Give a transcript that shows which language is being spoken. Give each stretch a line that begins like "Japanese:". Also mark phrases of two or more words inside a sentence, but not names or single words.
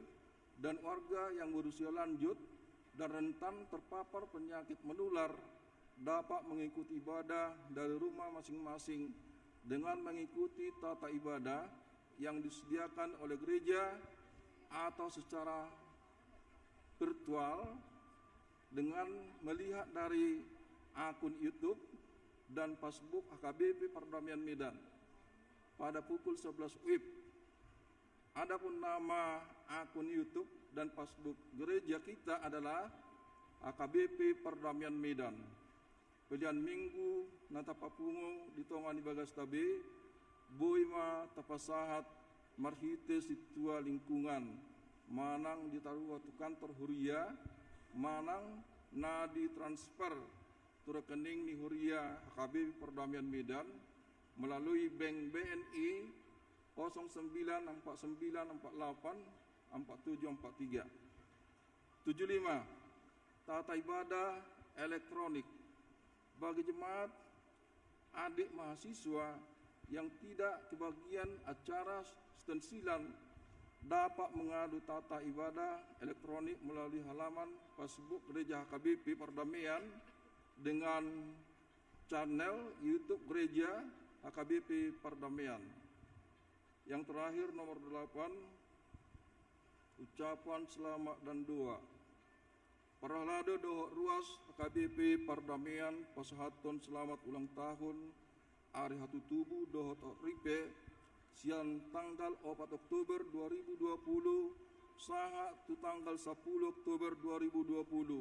Indonesian: dan warga yang berusia lanjut dan rentan terpapar penyakit menular, dapat mengikuti ibadah dari rumah masing-masing dengan mengikuti tata ibadah yang disediakan oleh gereja atau secara virtual dengan melihat dari akun YouTube dan Facebook HKBP Perdamaian Medan pada pukul 11 WIB. Adapun nama akun YouTube dan Facebook gereja kita adalah HKBP Perdamaian Medan.
Batak Toba: Pilihan minggu nata papungo ditongani bagas tabe boima tapasahat marhite situa lingkungan manang ditaruh waktu kantor huria manang nadi transfer tu rekening ni huria HKBP Perdamaian Medan
Indonesian: melalui bank
Batak Toba: BNI 0949484743. 75.
Indonesian: Tata ibadah elektronik bagi jemaat adik mahasiswa yang tidak kebagian acara stensilan dapat mengadu tata ibadah elektronik melalui halaman Facebook Gereja HKBP Perdamaian dengan channel YouTube Gereja HKBP Perdamaian. Yang terakhir nomor 8, ucapan selamat dan doa.
Batak Toba: Parahlado dohok ruas HKBP Perdamaian pasahaton
Indonesian: selamat ulang tahun
Batak Toba: Ari Hatu Tubuh dohok ripe siang tanggal 4 Oktober 2020 saha tu tanggal 10 Oktober 2020.